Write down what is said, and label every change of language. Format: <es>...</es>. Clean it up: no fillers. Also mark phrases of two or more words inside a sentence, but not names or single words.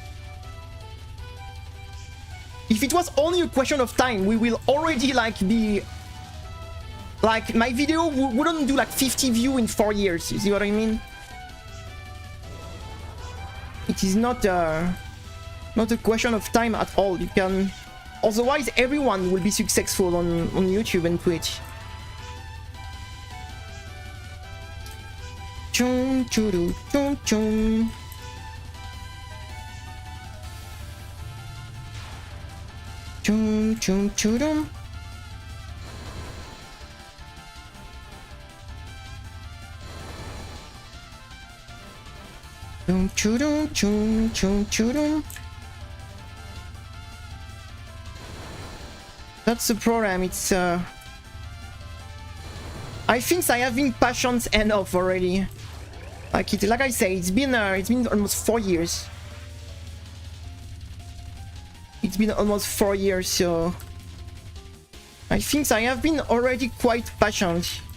<en>If it was only a question of time, we will already like be like, my video wouldn't do like 50 views in 4 years. You see what I mean? It is not a question of time at all. You can, otherwise everyone will be successful on YouTube and Twitch. Chum churu chum chum. Chum chum churum. Chum churum chum chum churum. That's the problem. It's I think I have been patient enough already. Like I say, it's been almost 4 years. It's been almost 4 years, so I think I have been already quite patient.</en>